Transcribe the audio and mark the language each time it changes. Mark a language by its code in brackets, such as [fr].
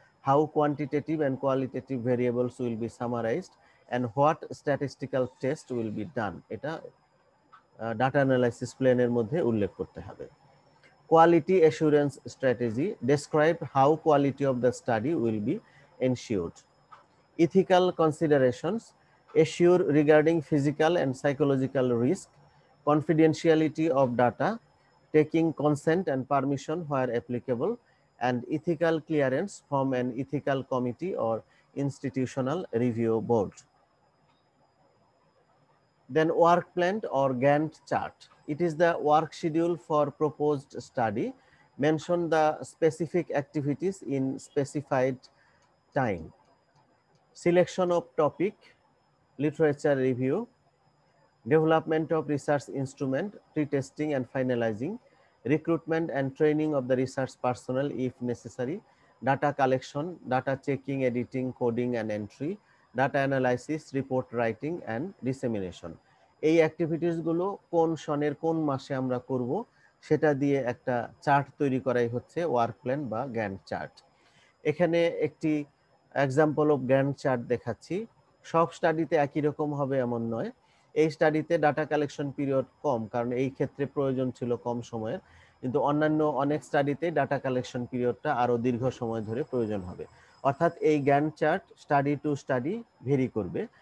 [en] how quantitative and qualitative variables will be summarised and what statistical test will be done, [bn] এটা data analysis প্ল্যানের মধ্যে উল্লেখ করতে হবে। [en] Quality assurance strategy. Describe how quality of the study will be ensured. Ethical considerations. Assure regarding physical and psychological risk, confidentiality of data, taking consent and permission where applicable, and ethical clearance from an ethical committee or institutional review board. Then work plan or Gantt chart. It is the work schedule for proposed study. Mention the specific activities in specified time. Selection of topic, literature review, development of research instrument, pre-testing and finalizing, recruitment and training of the research personnel if necessary, data collection, data checking, editing, coding and entry, data analysis, report writing and dissemination. [bn] এই activities গুলো কোন সনের কোন মাসে আমরা করব সেটা দিয়ে একটা চার্ট তৈরি করাই হচ্ছে ওয়ার্ক প্ল্যান বা গ্যান্ট চার্ট। এখানে একটি [en] example of Gantt chart [bn] দেখাচ্ছি। সব স্টাডিতে একই রকম হবে এমন নয়। এই স্টাডিতে ডাটা কালেকশন পিরিয়ড কম, কারণ এই ক্ষেত্রে প্রয়োজন ছিল কম সময়ের, কিন্তু অন্যান্য অনেক স্টাডিতে ডাটা কালেকশন পিরিয়ডটা আরো দীর্ঘ সময় ধরে প্রয়োজন হবে। অর্থাৎ এই Gantt chart [en] study to study vary [bn] করবে।